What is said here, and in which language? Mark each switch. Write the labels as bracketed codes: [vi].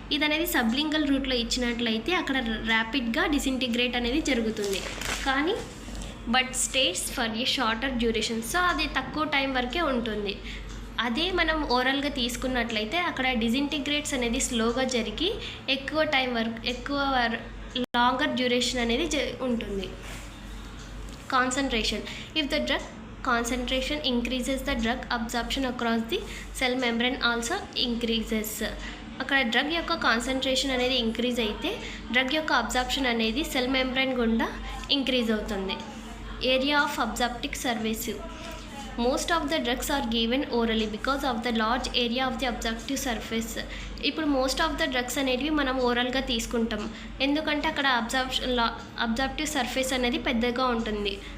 [te] ఇది అనేది సబ్లింగల్ రూట్లో ఇచ్చినట్లయితే అక్కడ ర్యాపిడ్గా డిసింటిగ్రేట్ అనేది జరుగుతుంది, కానీ [en] But states for a shorter duration. [te] So అది తక్కువ టైం వరకే ఉంటుంది. అదే మనం ఓరల్గా తీసుకున్నట్లయితే అక్కడ డిసింటిగ్రేట్స్ అనేది స్లోగా జరిగి ఎక్కువ లాంగర్ డ్యూరేషన్ అనేది ఉంటుంది. [en] Concentration. If the drug concentration increases, the drug absorption across the cell membrane also increases. [te] అక్కడ డ్రగ్ యొక్క కాన్సన్ట్రేషన్ అనేది ఇంక్రీజ్ అయితే డ్రగ్ యొక్క అబ్జార్ప్షన్ అనేది సెల్ మెంబ్రేన్ గుండా ఇంక్రీజ్ అవుతుంది. [en] Area of absorptive surface. Most of the drugs are given orally because of the large area of the absorptive surface. [te] ఇప్పుడు most of the drugs అనేటివి మనం ఓరల్గా తీసుకుంటాం, ఎందుకంటే అక్కడ అబ్జార్ప్టివ్ సర్ఫేస్ అనేది పెద్దగా ఉంటుంది.